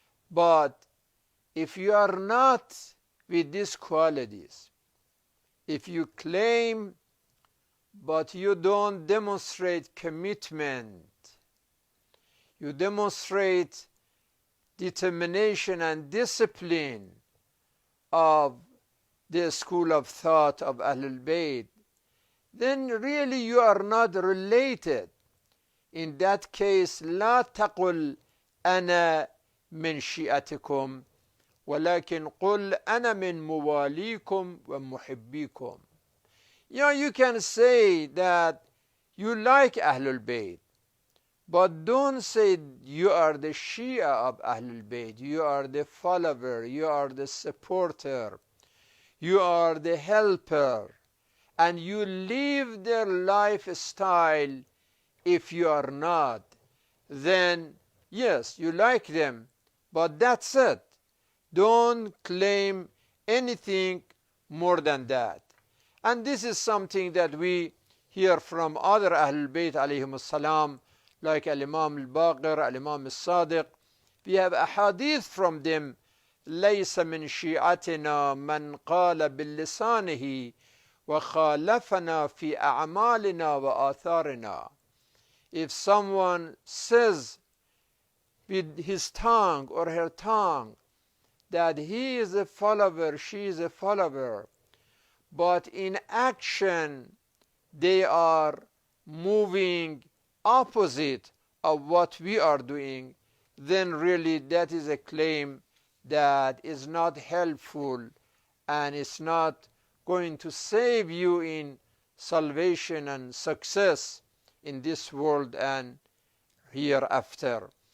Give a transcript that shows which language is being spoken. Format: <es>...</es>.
<en>But if you are not with these qualities, if you claim but you don't demonstrate commitment, you demonstrate determination and discipline of the school of thought of Ahlul Bayt, then really you are not related. In that case,</en> <ar>لا تقل أنا من شيعتكم ولكن قل أنا من مواليكم ومحبيكم.</ar> <en>Yeah, you can say that you like Ahlul Bayt, but don't say you are the Shia of Ahlul Bayt, you are the follower, you are the supporter, you are the helper, and you live their lifestyle. If you are not, then yes, you like them, but that's it. Don't claim anything more than that. And this is something that we hear from other Ahlul Bayt alayhim salam, like Al-Imam Al-Baqir, Al-Imam Al-Sadiq. We have a hadith from them,</en> <ar>ليس من شيعتنا من قال باللسانه وخالفنا في أعمالنا وآثارنا.</ar> <en>If someone says with his tongue or her tongue that he is a follower, she is a follower, but in action they are moving opposite of what we are doing, then really that is a claim that is not helpful and it's not going to save you in salvation and success in this world and hereafter.</en>